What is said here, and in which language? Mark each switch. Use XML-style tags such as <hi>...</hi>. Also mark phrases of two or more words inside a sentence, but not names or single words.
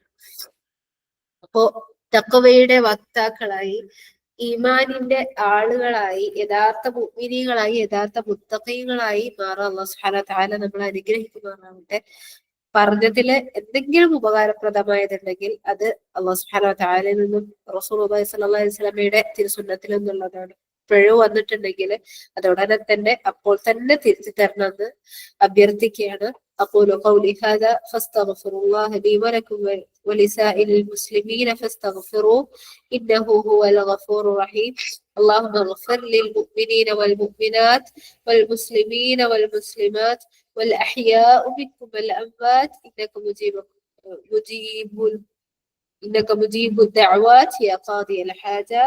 <ml>അപ്പോ തഖ്വയുടെ വക്താക്കളായി, ഈമാനിന്റെ ആളുകളായി, യഥാർത്ഥ മുഅ്മിനീങ്ങളായി, യഥാർത്ഥ മുത്തഖീങ്ങളായി മാറാൻ</ml> <ar>الله سبحانه وتعالى</ar> <ml>നമ്മളെ അനുഗ്രഹിക്കുമാറാവട്ടെ. പറഞ്ഞതില് എന്തെങ്കിലും ഉപകാരപ്രദമായതുണ്ടെങ്കിൽ അത്</ml> <ar>الله سبحانه وتعالى</ar> <ml>നിന്നും</ml> <ar>رسول الله صلى الله عليه وسلم</ar> <ml>തിരുസുന്നത്തിൽ നിന്നുള്ളതാണ്. പിഴവ് വന്നിട്ടുണ്ടെങ്കിൽ അത് ഉടനെ തന്നെ അപ്പോൾ തന്നെ തിരുത്തി തരണമെന്ന് അഭ്യർത്ഥിക്കുകയാണ്.</ml> <ar>أقول قولي هذا فاستغفر الله لي ولكم ولسائر المسلمين فاستغفروه إنه هو الغفور الرحيم. اللهم اغفر للمؤمنين والمؤمنات والمسلمين والمسلمات والأحياء منكم والأموات إنك مجيب الدعوات يا قاضي الحاجات.</ar>